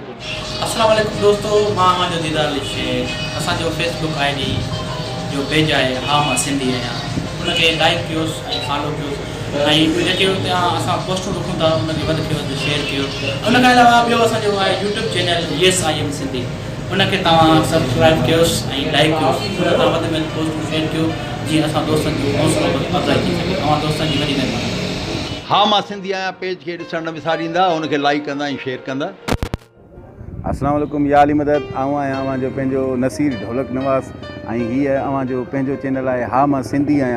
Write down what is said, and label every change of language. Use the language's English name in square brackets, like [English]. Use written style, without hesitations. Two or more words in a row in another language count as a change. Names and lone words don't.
[Arabic] السلام عليكم [Sindhi] दोस्तों, मां जो दीदार शेख असांजो फेसबुक ID जो पेज आहे हा मां सिंधी आहियां, उनखे लाइक कयोसि ऐं फॉलो कयोसि ऐं जेके हुते असां पोस्टूं रखूं था उनखे वधि में वधि शेयर कयो। उन खां अलावा ॿियो असांजो आहे यूट्यूब चैनल येस आई एम सिंधी, उनखे तव्हां सब्सक्राइब कयोसि ऐं लाइक कयोसि, उन तां वधि में वधि पोस्टूं शेयर कयो जीअं असां दोस्तनि जो हौसलो अफ़ज़ाई थी सघे। तव्हां दोस्तनि जी वॾी महिरबानी। हा मां सिंधी आहियां पेज खे ॾिसणु न विसारींदा, उनखे लाइक कंदा ऐं शेयर कंदा। [Arabic] السلام عليكم, [Sindhi] या अली मदद। आऊं आहियां अव्हांजो पंहिंजो नसीर ढोलक नवाज़ ऐं हीअ अव्हांजो पंहिंजो चैनल आहे हा मां सिंधी आहियां।